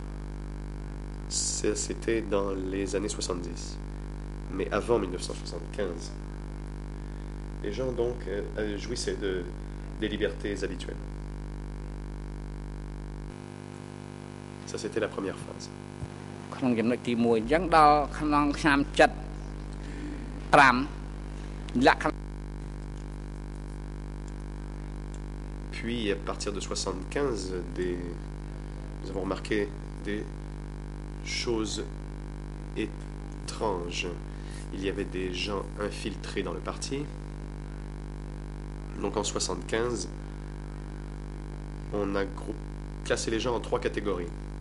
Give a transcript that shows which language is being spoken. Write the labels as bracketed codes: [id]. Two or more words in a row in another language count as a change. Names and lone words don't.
[fr] C'était dans les années 70, mais avant 1975. Les gens donc jouissaient des libertés habituelles. Ça, c'était la première phase. [km] ក្នុងចំណុចទី1អញ្ចឹងដល់ក្នុងឆ្នាំ75លក្ខណៈ [fr] Puis, à partir de 75, nous avons remarqué des choses étranges. Il y avait des gens infiltrés dans le parti. Donc en 75, on a classé les gens en 3 catégories.